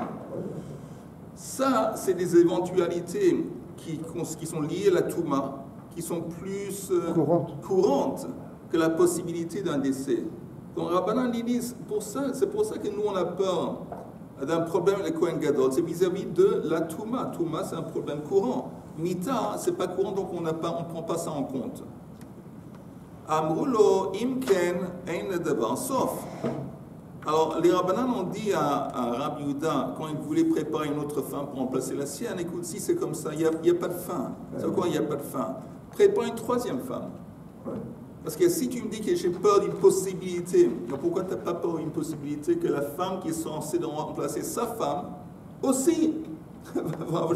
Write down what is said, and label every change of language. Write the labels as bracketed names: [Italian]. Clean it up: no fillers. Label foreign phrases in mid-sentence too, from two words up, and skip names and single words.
[French] Ça, c'est des éventualités qui sont liées à la Touma, qui sont plus courantes que la possibilité d'un décès. Donc Rabbanan dit, c'est pour ça que nous on a peur d'un problème avec le [Hebrew] כהן גדול, [French] c'est vis-à-vis de la Touma. Touma, c'est un problème courant. Mita, c'est pas courant, donc on ne prend pas ça en compte. [Hebrew] אמרולו אמכן אין דבר סוף. [French] Alors, les Rabbanan ont dit à Rabbi Yehuda, quand il voulait préparer une autre femme pour remplacer la sienne, écoute, si c'est comme ça, il n'y a pas de fin. C'est quoi, il n'y a pas de fin? Prépare une troisième femme. Parce que si tu me dis que j'ai peur d'une possibilité, pourquoi tu n'as pas peur d'une possibilité que la femme qui est censée remplacer sa femme aussi va avoir